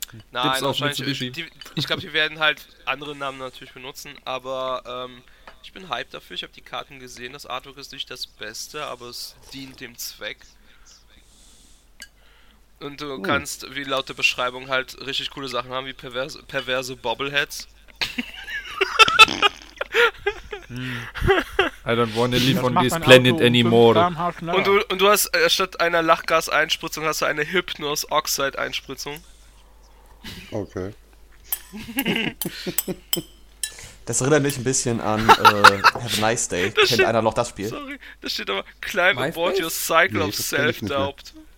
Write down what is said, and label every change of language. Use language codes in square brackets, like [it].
[de] Nein, gibt's wahrscheinlich. Ich glaube, die werden halt andere Namen natürlich benutzen, aber ich bin hyped dafür. Ich habe die Karten gesehen. Das Artwork ist nicht das Beste, aber es dient dem Zweck. Und du kannst, wie laut der Beschreibung, halt richtig coole Sachen haben, wie perverse Bobbleheads. [en] I don't wanna live on this planet anymore. [de] Und du hast statt einer Lachgas-Einspritzung hast du eine Hypnos-Oxide-Einspritzung. Okay. Das erinnert mich ein bisschen an Have a Nice Day. Das kennt einer noch das Spiel? [en] Sorry, [de] da steht aber [en] Climb aboard your cycle of self-doubt.